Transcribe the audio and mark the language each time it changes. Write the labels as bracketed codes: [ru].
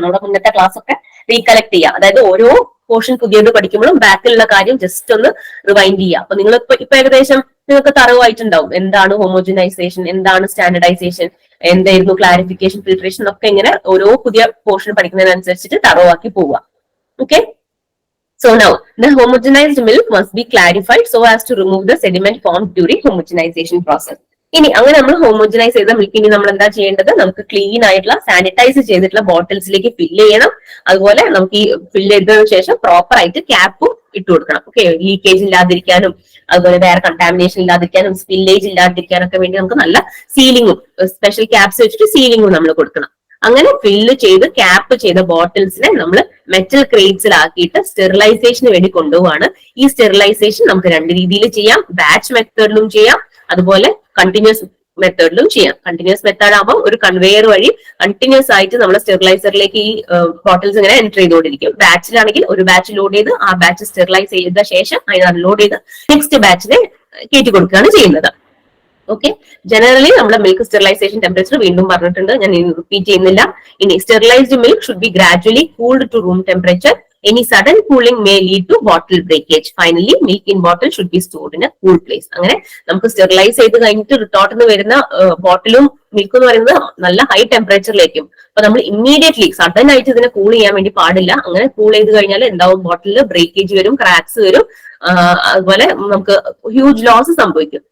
[ml] നമ്മുടെ മുന്നത്തെ ക്ലാസ് ഒക്കെ റീകളക്ട് ചെയ്യുക. അതായത് ഓരോ പോർഷൻ പുതിയത് പഠിക്കുമ്പോഴും ബാക്കിലുള്ള കാര്യം ജസ്റ്റ് ഒന്ന് റിവൈൻഡ് ചെയ്യുക. അപ്പൊ നിങ്ങൾ ഇപ്പൊ ഏകദേശം നിങ്ങൾക്ക് തറവായിട്ടുണ്ടാവും എന്താണ് ഹോമോജനൈസേഷൻ, എന്താണ് സ്റ്റാൻഡർഡൈസേഷൻ, എന്തായിരുന്നു ക്ലാരിഫിക്കേഷൻ, ഫിൽട്രേഷൻ ഒക്കെ ഇങ്ങനെ ഓരോ പുതിയ പോർഷൻ പഠിക്കുന്നതിനനുസരിച്ചിട്ട് തറവാക്കി പോവുക. Okay. [en] So now the homogenized milk must be clarified so as to remove the sediment formed during homogenization process. [ml] ഇനി അങ്ങനെ നമ്മൾ ഹോമോജനൈസ് ചെയ്ത മിൽക്ക് ഇനി നമ്മൾ എന്താ ചെയ്യേണ്ടത്? നമുക്ക് ക്ലീൻ ആയിട്ടുള്ള സാനിറ്റൈസ് ചെയ്തിട്ടുള്ള ബോട്ടിൽസിലേക്ക് ഫില്ല് ചെയ്യണം. അതുപോലെ നമുക്ക് ഈ ഫില്ല് ചെയ്തതിനു ശേഷം പ്രോപ്പർ ആയിട്ട് ക്യാപ്പും ഇട്ട് കൊടുക്കണം. ഓക്കെ, ലീക്കേജ് ഇല്ലാതിരിക്കാനും അതുപോലെ വേറെ കണ്ടാമിനേഷൻ ഇല്ലാതിരിക്കാനും സ്പില്ലേജ് ഇല്ലാതിരിക്കാനൊക്കെ വേണ്ടി നമുക്ക് നല്ല സീലിംഗും സ്പെഷ്യൽ ക്യാപ്സ് വെച്ചിട്ട് സീലിംഗും നമ്മൾ കൊടുക്കണം. അങ്ങനെ ഫില്ല് ചെയ്ത് ക്യാപ്പ് ചെയ്ത ബോട്ടിൽസിനെ നമ്മൾ മെറ്റൽ ക്രേറ്റ്സിലാക്കിയിട്ട് സ്റ്റെറിലൈസേഷന് വേണ്ടി കൊണ്ടുപോവാണ്. ഈ സ്റ്റെറിലൈസേഷൻ നമുക്ക് രണ്ട് രീതിയിൽ ചെയ്യാം. ബാച്ച് മെത്തേഡിലും ചെയ്യാം, അതുപോലെ കണ്ടിന്യൂസ് മെത്തേഡിലും ചെയ്യാം. കണ്ടിന്യൂസ് മെത്തേഡ് ആകുമ്പോൾ ഒരു കൺവെയർ വഴി കണ്ടിന്യൂസ് ആയിട്ട് നമ്മൾ സ്റ്റെറിലൈസറിലേക്ക് ഈ ബോട്ടിൽസ് ഇങ്ങനെ എൻറ്റർ ചെയ്തുകൊണ്ടിരിക്കും. ബാച്ചിലാണെങ്കിൽ ഒരു ബാച്ച് ലോഡ് ചെയ്ത് ആ ബാച്ച് സ്റ്റെറിലൈസ് ചെയ്ത ശേഷം അതിന് അൺലോഡ് ചെയ്ത് നെക്സ്റ്റ് ബാച്ചിനെ കയറ്റി കൊടുക്കുകയാണ് ചെയ്യുന്നത്. ഓക്കെ, ജനറലി നമ്മുടെ മിൽക്ക് സ്റ്റെറിലൈസേഷൻ ടെമ്പറേച്ചർ വീണ്ടും പറഞ്ഞിട്ടുണ്ട്, ഞാൻ റിപ്പീറ്റ് ചെയ്യുന്നില്ല. ഇനി [en] Sterilised milk should be gradually cooled to room temperature. Any sudden cooling may lead to bottle breakage. Finally, milk in bottle should be stored in a cool place. [ml] അങ്ങനെ നമുക്ക് sterilise ചെയ്ത് കഴിഞ്ഞിട്ട് റിട്ടോർട്ടിൽ നിന്ന് വരുന്ന ബോട്ടിലും മിൽക്ക് എന്ന് പറയുന്നത് നല്ല ഹൈ ടെമ്പറേച്ചറിലേക്കും. അപ്പൊ നമ്മൾ ഇമ്മീഡിയറ്റ്ലി സഡൻ ആയിട്ട് ഇതിനെ കൂൾ ചെയ്യാൻ വേണ്ടി പാടില്ല. അങ്ങനെ കൂൾ ചെയ്ത് കഴിഞ്ഞാൽ എന്താവും? ബോട്ടിലിൽ ബ്രേക്കേജ് വരും, ക്രാക്സ് വരും, അതുപോലെ നമുക്ക് ഹ്യൂജ് ലോസ് സംഭവിക്കും.